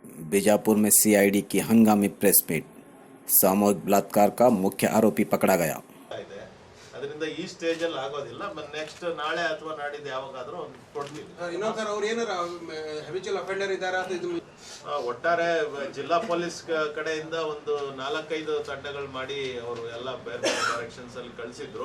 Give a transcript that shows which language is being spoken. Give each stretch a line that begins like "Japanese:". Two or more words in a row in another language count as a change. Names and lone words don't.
Hindi: बीजापुर में CID की हंगामी प्रेस मीट। सामूहिक बलात्कार का मुख्य आरोपी पकड़ा गया।
Kannada: ಅದರಿಂದ ಈ ಸ್ಟೇಜ್ ಅಲ್ಲಿ ಆಗೋದಿಲ್ಲ,
English: but next
Kannada: ನಾಳೆ ಅಥವಾ ನಾಡಿದ್ದು ಯಾವಾಗಾದ್ರೂ ಕೊಡ್ತೀವಿ. ಇನ್ನೊಂದು ಸರ್ ಅವ್ರು ಏನಾರ
English: habitual offender
Kannada: ಇದ್ದಾರೆ ಅಂತ ಇದು ಒಟ್ಟಾರೆ ಜಿಲ್ಲಾ ಪೊಲೀಸ್ ಕಡೆಯಿಂದ ಒಂದು 4-5 ತಂಡಗಳು ಮಾಡಿ ಅವರು ಎಲ್ಲ ಬೇರೆ ಬೇರೆ ಡೈರೆಕ್ಷನ್ಸ್ ಅಲ್ಲಿ ಕಳಿಸಿದ್ರು.